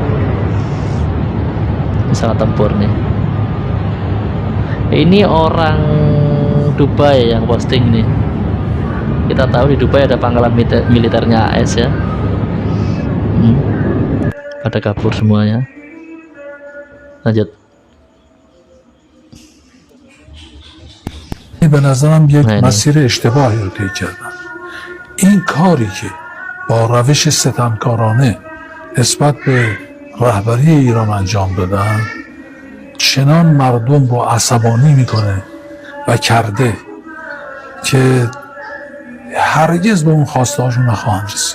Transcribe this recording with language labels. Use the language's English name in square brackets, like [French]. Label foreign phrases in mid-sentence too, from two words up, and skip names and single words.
[Indonesian] Pesawat tempur nih. Ini orang Dubai yang posting nih. Kita tahu di Dubai ada pangkalan militernya AS ya. Pada kabur semuanya. Lanjut. [Persian] به نظرم یک مسیر اشتباهی رو طی کردن. این کاری که با روش ستمکارانه نسبت به رهبری ایران انجام دادن چنان مردم رو عصبانی میکنه و کرده که هرگز به اون خواسته هاشون نخواهند رسید.